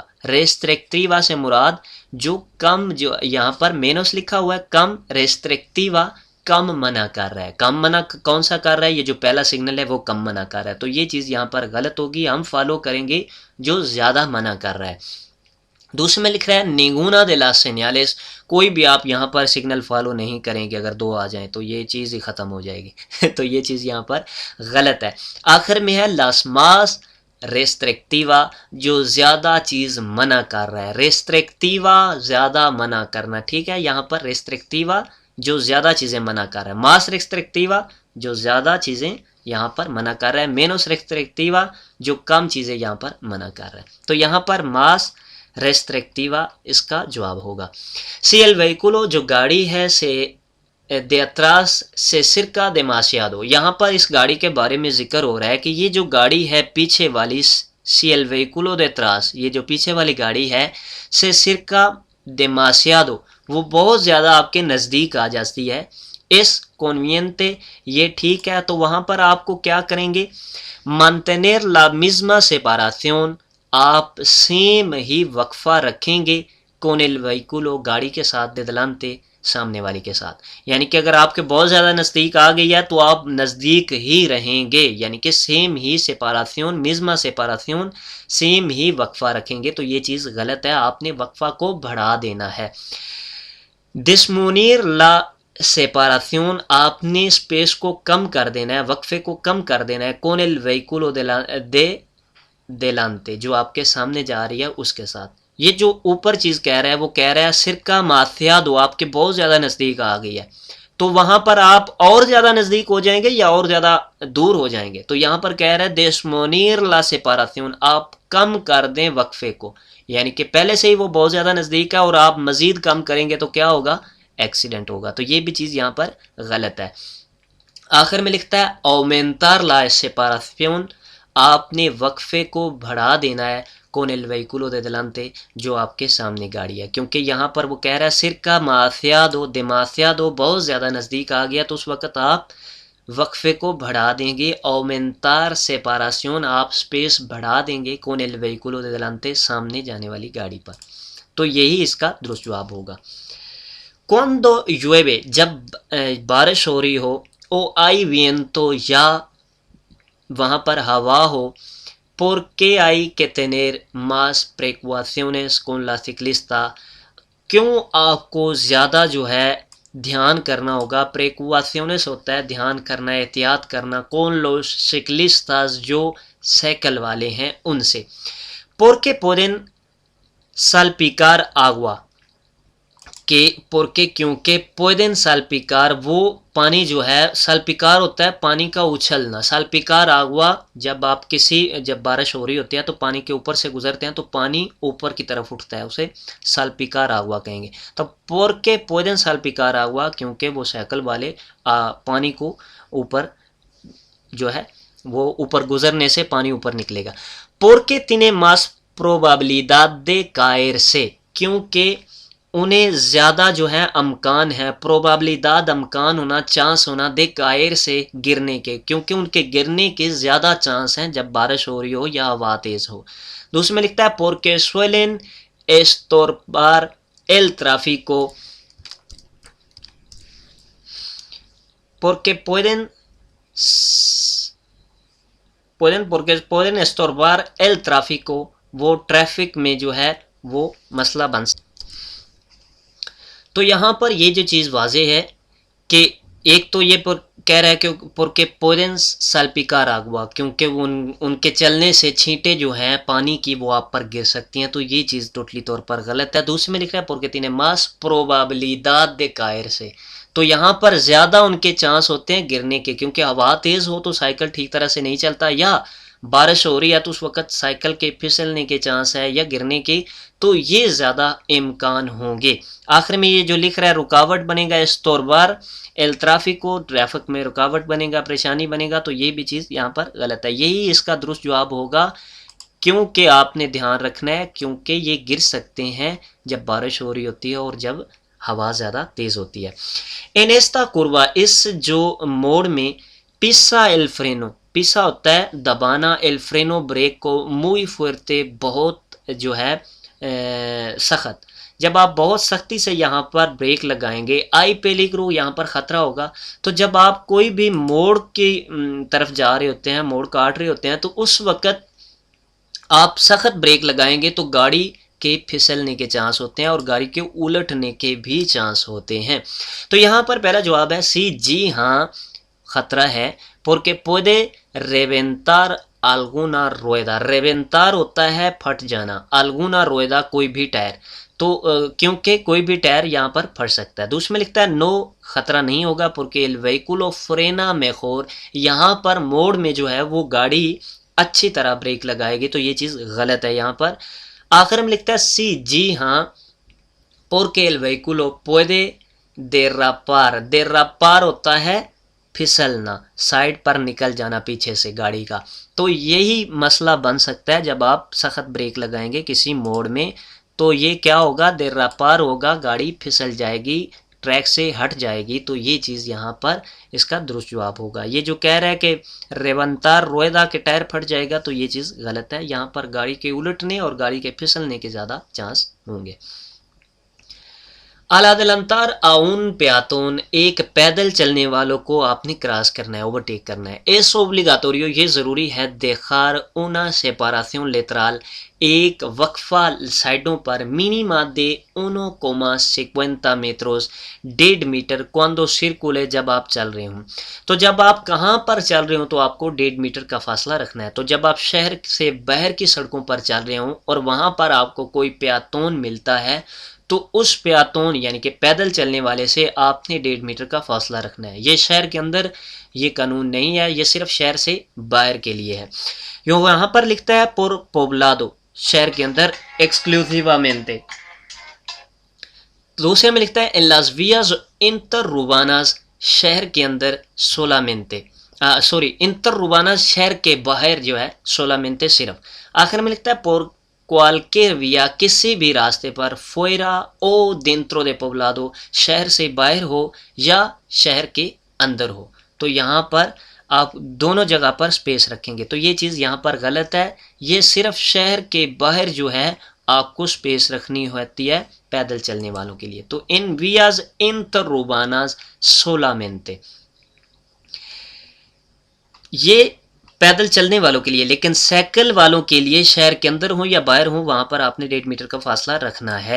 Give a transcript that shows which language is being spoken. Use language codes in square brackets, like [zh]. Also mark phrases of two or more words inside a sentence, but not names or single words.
[ur] ریسٹرکٹیوا سے مراد جو کم, جو یہاں پر مینوس لکھا ہوا ہے کم, ریسٹرکٹیوا کم منع کر رہا ہے. کم منع کون سا کر رہا ہے, یہ جو پہلا سگنل ہے وہ کم منع کر رہا ہے. تو یہ چیز یہاں پر غلط ہوگی, ہم فالو کریں گے جو زیادہ منع کر رہا ہے. دوسرے میں لکھ رہا ہے [es] ninguna de las señales, [ur] کوئی بھی آپ یہاں پر سگنل فالو نہیں کریں گے، اگر دو آ جائیں تو یہ چیز ہی ختم ہو جائے گی تو یہ چیز یہاں پر غلط ہے۔ آخر میں ہے [es] las más restrictiva، [ur] جو زیادہ چیز منع کر رہا ہے، restrictiva زیادہ منع کرنا، ٹھیک ہے، یہاں پر restrictiva جو زیادہ چیزیں منع کر رہا ہے، [es] más restrictiva [ur] جو زیادہ چیزیں یہاں پر منع کر رہا ہے، [es] menos restrictiva [ur] جو کم چیزیں یہاں پر منع کر رہا ہے، تو یہاں پر [es] más restrictiva [ur] اس کا جواب ہوگا۔ [es] سی el vehículo [ur] جو گاڑی ہے سے [es] de atrás se acerca demasiado، [ur] یہاں پر اس گاڑی کے بارے میں ذکر ہو رہا ہے کہ یہ جو گاڑی ہے پیچھے والی [es] si el vehículo de atrás، [ur] یہ جو پیچھے والی گاڑی ہے [es] se acerca demasiado [ur] وہ بہت زیادہ آپ کے نزدیک آ جاتی ہے، [es] es conveniente [ur] یہ ٹھیک ہے، تو وہاں پر آپ کو کیا کریں گے، [es] mantener la misma separación [ur] آپ سیم ہی وقفہ رکھیں گے [es] con el vehículo [ur] گاڑی کے ساتھ [es] de delante [ur] سامنے والی کے ساتھ، یعنی کہ اگر آپ کے بہت زیادہ نزدیک آ گئی ہے تو آپ نزدیک ہی رہیں گے، یعنی کہ سیم ہی [es] separación misma separación [ur] سیم ہی وقفہ رکھیں گے، تو یہ چیز غلط ہے، آپ نے وقفہ کو بڑھا دینا ہے۔ [es] disminuir la separación [ur] آپ نے اسپیس کو کم کر دینا ہے، وقفے کو کم کر دینا ہے [es] con el vehículo de delante [ur] جو آپ کے سامنے جا رہی ہے اس کے ساتھ۔ یہ جو اوپر چیز کہہ رہا ہے وہ کہہ رہا ہے [es] cerca demasiado [ur] آپ کے بہت زیادہ نزدیک آ گئی ہے، تو وہاں پر آپ اور زیادہ نزدیک ہو جائیں گے یا اور زیادہ دور ہو جائیں گے، تو یہاں پر کہہ رہا ہے [es] disminuir la separación [ur] آپ کم کر دیں وقفے کو، یعنی کہ پہلے سے ہی وہ بہت زیادہ نزدیک ہے اور آپ مزید کم کریں گے تو کیا ہوگا، ایکسیڈنٹ ہوگا، تو یہ بھی چیز یہاں پر غلط ہے۔ آخر میں لکھتا ہے [es] aumentar la separación [ur] آپ نے وقفے کو بڑھا دینا ہے [es] con el vehículo de delante [ur] جو آپ کے سامنے گاڑی ہے، کیونکہ یہاں پر وہ کہہ رہا ہے [es] cerca demasiado demasiado [ur] بہت زیادہ نزدیک آ گیا، تو اس وقت آپ وقفے کو بڑھا دیں گے، [es] aumentar separación [ur] آپ سپیس بڑھا دیں گے [es] con el vehículo de delante [ur] سامنے جانے والی گاڑی پر، تو یہی اس کا درست جواب ہوگا۔ [es] cuando llueve [ur] جب بارش ہو رہی ہو [es] o hay viento [ur] یا وہاں پر ہوا ہو [es] ¿por qué hay que tener más precauciones con la ciclista [ur] کیوں آپ کو زیادہ جو ہے دھیان کرنا ہوگا، precauciones ہوتا ہے دھیان کرنا، احتیاط کرنا، [es] con los ciclistas [ur] جو سائیکل والے ہیں ان سے، [es] porque pueden salpicar agua [ur] کہ porque کیونکہ [es] pueden salpicar [ur] وہ پانی جو ہے سالپیکار ہوتا ہے پانی کا اچھلنا، [es] salpicar agua [ur] جب آپ جب بارش ہو رہی ہوتی ہے تو پانی کے اوپر سے گزرتے ہیں تو پانی اوپر کی طرف اٹھتا ہے، اسے [es] salpicar agua [ur] کہیں گے، تو porque [es] pueden salpicar agua [ur] کیونکہ وہ سائیکل والے پانی کو اوپر جو ہے وہ اوپر گزرنے سے پانی اوپر نکلے گا، [es] porque tiene más probabilidad de caerse [ur] کیونکہ انہیں زیادہ جو ہے امکان ہے، probabilidad امکان ہونا، چانس ہونا، [es] de caerse [ur] گرنے کے، کیونکہ ان کے گرنے کے زیادہ چانس ہیں جب بارش ہو رہی ہو یا ہوا تیز ہو۔ دوسرے میں لکھتا ہے [es] porque suelen estorbar el tráfico porque pueden estorbar el tráfico [ur] وہ ٹریفک میں جو ہے وہ مسئلہ بن سکتا۔ تو یہاں پر یہ جو چیز واضح ہے کہ ایک تو یہ کہہ رہا ہے کہ [es] porque pueden salpicar agua [ur] کیونکہ ان کے چلنے سے چھینٹیں جو ہیں پانی کی وہ آپ پر گر سکتی ہیں، تو یہ چیز ٹوٹلی طور پر غلط ہے۔ دوسرے میں لکھ رہا ہے [es] porque tiene más probabilidad de caerse [ur] تو یہاں پر زیادہ ان کے چانس ہوتے ہیں گرنے کے، کیونکہ ہوا تیز ہو تو سائیکل ٹھیک طرح سے نہیں چلتا، یا بارش ہو رہی ہے تو اس وقت سائیکل کے پھسلنے کے چانس ہے یا گرنے کے، تو یہ زیادہ امکان ہوں گے۔ آخر میں یہ جو لکھ رہا ہے رکاوٹ بنے گا [es] estorbar el tráfico [ur] ٹریفک میں رکاوٹ بنے گا، پریشانی بنے گا، تو یہ بھی چیز یہاں پر غلط ہے، یہی اس کا درست جواب ہوگا، کیونکہ آپ نے دھیان رکھنا ہے کیونکہ یہ گر سکتے ہیں جب بارش ہو رہی ہوتی ہے اور جب ہوا زیادہ تیز ہوتی ہے۔ [es] en esta curva [ur] اس جو موڑ میں [es] pisa el freno [ur] پیسا ہوتا ہے دبانا، [es] el freno [ur] بریک کو [es] muy fuerte [ur] بہت جو ہے سخت، جب آپ بہت سختی سے یہاں پر بریک لگائیں گے [es] hay peligro [ur] یہاں پر خطرہ ہوگا، تو جب آپ کوئی بھی موڑ کی طرف جا رہے ہوتے ہیں، موڑ کاٹ رہے ہوتے ہیں، تو اس وقت آپ سخت بریک لگائیں گے تو گاڑی کے پھسلنے کے چانس ہوتے ہیں اور گاڑی کے الٹنے کے بھی چانس ہوتے ہیں۔ تو یہاں پر پہلا جواب ہے سی، جی ہاں خطرہ ہے، [es] porque puede reventar alguna rueda۔ [ur] ریونتار ہوتا ہے پھٹ جانا، [es] alguna rueda [ur] کوئی بھی ٹائر، تو کیونکہ کوئی بھی ٹائر یہاں پر پھٹ سکتا ہے۔ دوسرے میں لکھتا ہے نو خطرہ نہیں ہوگا، [es] porque el vehículo frena mejor۔ [ur] یہاں پر موڑ میں جو ہے وہ گاڑی اچھی طرح بریک لگائے گی، تو یہ چیز غلط ہے یہاں پر۔ آخر میں لکھتا ہے سی، جی ہاں، [es] porque el vehículo puede derrapar۔ [ur] derrapar ہوتا ہے پھسلنا، سائڈ پر نکل جانا پیچھے سے گاڑی کا، تو یہی مسئلہ بن سکتا ہے جب آپ سخت بریک لگائیں گے کسی موڑ میں، تو یہ کیا ہوگا، derrapar ہوگا، گاڑی پھسل جائے گی، ٹریک سے ہٹ جائے گی، تو یہ چیز یہاں پر اس کا درست جواب ہوگا۔ یہ جو کہہ رہا ہے کہ [es] reventar rueda [ur] کے ٹائر پھٹ جائے گا، تو یہ چیز غلط ہے، یہاں پر گاڑی کے الٹنے اور گاڑی کے پھسلنے کے زیادہ چانس ہوں گے۔ [es] al adelantar a un peatón، [ur] ایک پیدل چلنے والوں کو آپ نے کراس کرنا ہے، اوورٹیک کرنا ہے۔ [es] es obligatorio، [ur] یہ ضروری ہے، [es] dejar una separación lateral، [ur] ایک وقفہ سائڈوں پر، [es] mínima de 1,50 metros، 1.5 میٹر، cuando circule، [ur] جب آپ چل رہے ہوں۔ تو جب آپ کہاں پر چل رہے ہوں تو آپ کو 1.5 میٹر کا فاصلہ رکھنا ہے۔ تو جب آپ شہر سے باہر کی سڑکوں پر چل رہے ہوں اور وہاں پر آپ کو کوئی پیاتون ملتا ہے، تو اس پیاتون یعنی کہ پیدل چلنے والے سے آپ نے 1.5 میٹر کا فاصلہ رکھنا ہے۔ یہ شہر کے اندر یہ قانون نہیں ہے، یہ صرف شہر سے باہر کے لیے ہے۔ یہاں پر لکھتا ہے [es] por poblado، [ur] شہر کے اندر exclusivamente۔ دوسرے میں لکھتا ہے [es] en las vías interurbanas، [ur] شہر کے اندر solamente، interurbanas شہر کے باہر جو ہے solamente صرف۔ آخر میں لکھتا ہے [es] por cualquier vía، [ur] کسی بھی راستے پر، [es] fuera o dentro de poblado، [ur] شہر سے باہر ہو یا شہر کے اندر ہو، تو یہاں پر آپ دونوں جگہ پر سپیس رکھیں گے، تو یہ چیز یہاں پر غلط ہے، یہ صرف شہر کے باہر جو ہے آپ کو سپیس رکھنی ہوتی ہے پیدل چلنے والوں کے لیے۔ تو [es] en vías interurbanas solamente, [ur] یہ پیدل چلنے والوں کے لیے، لیکن سائیکل والوں کے لیے شہر کے اندر ہوں یا باہر ہوں وہاں پر آپ نے 1.5 میٹر کا فاصلہ رکھنا ہے۔